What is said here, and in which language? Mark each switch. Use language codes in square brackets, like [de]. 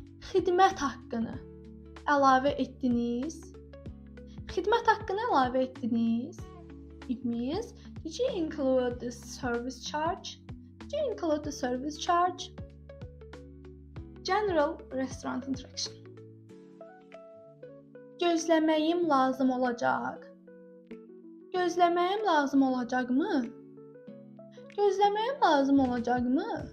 [az] Xidmət haqqını əlavə etdiniz. Xidmət haqqını əlavə etdiniz. [en] It means, did you include the service charge? Did you include the service charge? General restaurant interaction. [az] Gözləməyim lazım olacaq. Gözləməyim lazım olacaqmı? Gözləməyim lazım olacaqmı?